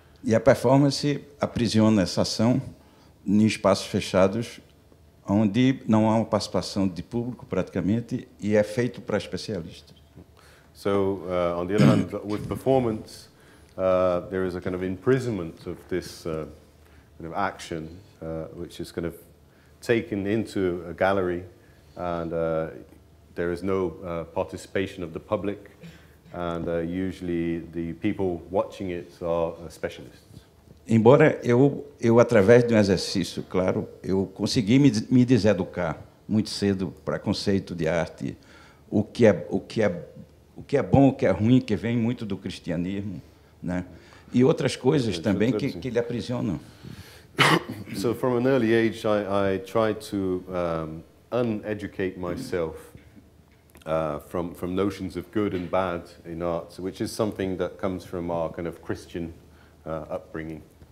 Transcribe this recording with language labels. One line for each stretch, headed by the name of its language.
Portuguese: E a performance aprisiona essa ação em espaços fechados, onde não há uma participação de público praticamente e é feito para especialistas.
English: So on the other hand, with performance, there is a kind of imprisonment of this kind of action, which is kind of taken into a gallery, and there is no participation of the public, and usually the people watching it are specialists.
Portuguese: Embora eu através de um exercício, claro, eu consegui me deseducar muito cedo para conceito de arte, o que é bom, o que é ruim, que vem muito do cristianismo, né? E outras coisas também que lhe aprisionam.
English: So from an early age, I tried to uneducate myself from notions of good and bad in art, which is something that comes from our kind of Christian upbringing.